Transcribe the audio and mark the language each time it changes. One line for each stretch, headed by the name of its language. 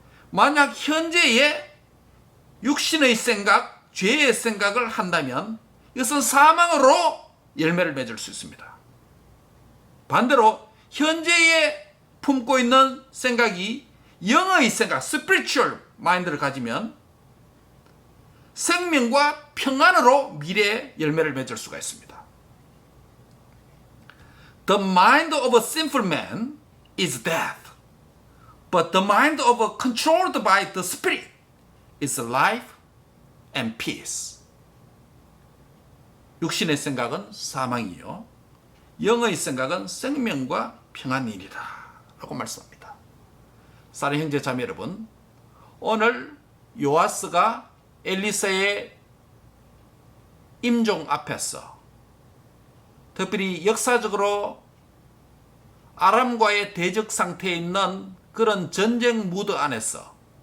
Korean: 만약 현재의 육신의 생각, 죄의 생각을 한다면 이것은 사망으로 열매를 맺을 수 있습니다. 반대로 현재에 품고 있는 생각이 영의 생각, spiritual 마인드를 가지면 생명과 평안으로 미래의 열매를 맺을 수가 있습니다.
English: The mind of a sinful man is death, but the mind of a controlled by the spirit is life and peace.
Korean: 육신의 생각은 사망이요 영의 생각은 생명과 평안이니라 라고 말씀합니다. 사랑하는 형제 자매 여러분, 오늘 요아스가 엘리사의 임종 앞에서 특별히 역사적으로 아람과의 대적 상태에 있는 그런 전쟁 무드 안에서